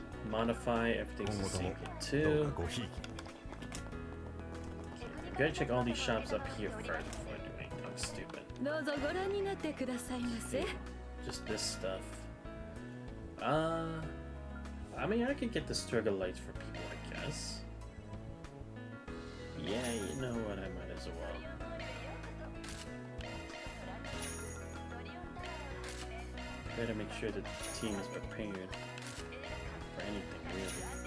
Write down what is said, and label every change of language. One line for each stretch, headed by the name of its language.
English: Modify, everything's the same here, too. Gotta check all these shops up here first before I do anything stupid.
Japanese: どうぞご覧になってくださいませ。
English: Just this stuff. I mean, I could get the struggle lights for people, I guess. Yeah, you know what, I might as well. Better make sure the team is prepared for anything, really.